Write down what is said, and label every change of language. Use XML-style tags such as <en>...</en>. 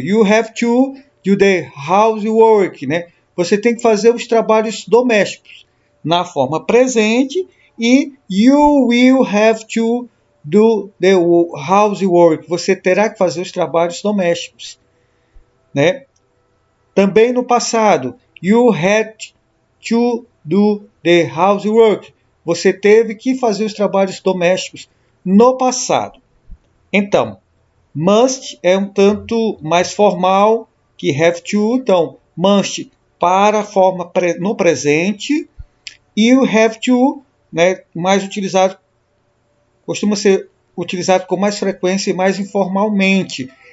<en>You have to do the housework,</en> <pt>né? Você tem que fazer os trabalhos domésticos na forma presente e</pt> <en>you will have to do the housework.</en> <pt>Você terá que fazer os trabalhos domésticos, né? Também no passado,</pt> <en>you had to do the housework.</en> <pt>Você teve que fazer os trabalhos domésticos no passado. Então, Must é um tanto mais formal que have to. Então, must para a forma no presente. E o have to, né, mais utilizado, costuma ser utilizado com mais frequência e mais informalmente.</pt>